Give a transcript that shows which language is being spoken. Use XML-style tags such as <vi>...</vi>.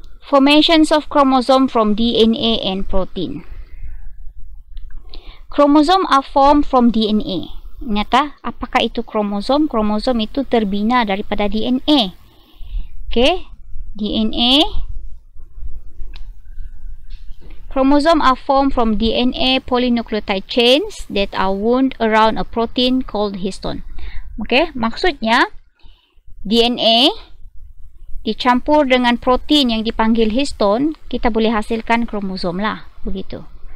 <en>Formations of chromosome from DNA and protein. Chromosome are formed from DNA.</en> <ms>Ingat apakah itu kromosom? Kromosom itu terbina daripada DNA.</ms> <en>Okay, DNA. Chromosome are formed from DNA polynucleotide chains that are wound around a protein called histone. Okay,</en> <ms>maksudnya DNA dicampur dengan protein yang dipanggil histone, kita boleh hasilkan kromosom lah, begitu.</ms>